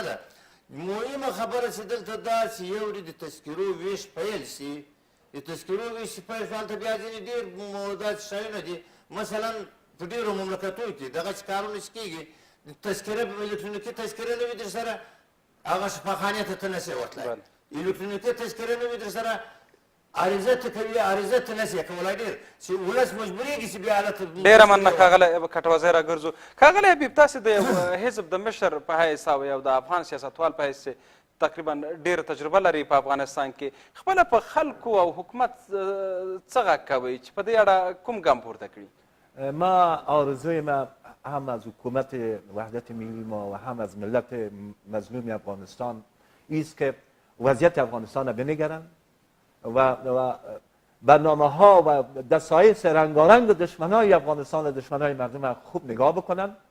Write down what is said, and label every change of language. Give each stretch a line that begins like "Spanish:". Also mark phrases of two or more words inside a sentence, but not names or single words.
Pashto: ده مهمه خبره چې دلته دا چې یو د تذکرو ویش پیل شي د تذکرو ویش چې پیل شي هلته بیا ځینې ډېر داسې شیونه دي مثلا په ډېرو مملکتونو کې دغسې کارونه چې کېږي تذکره الکترونیکي تذکره نه وي در سره هغه شفاخانې ته ته نشې ورتلی الکترونیکي تذکره نه وي در سره عریضه ته کوي عریضه ته نشي کولی ډېر چې ولس مجبورېږي چې بیا هلته ډېره مننه ښاغلی کټوازی راګرځو ښاغلی حبیب تاسې د یو حزب د مشر په حیث او یو د افغان سیاستوال په حیث تقریبا ډېره تجربه لري په افغانستان کې خپله په خلکو او حکومت څه غږ کوئ چې په دې اړه کوم ګام پورته کړي
Persian: ما آرزوی ما هم از حکومت وحدت ملی ما و هم از ملت مظلوم افغانستان است که وضعیت افغانستان را بنگرند و برنامه ها و دسایس رنگارنگ دشمنای افغانستان و دشمنای مردم خوب نگاه بکنن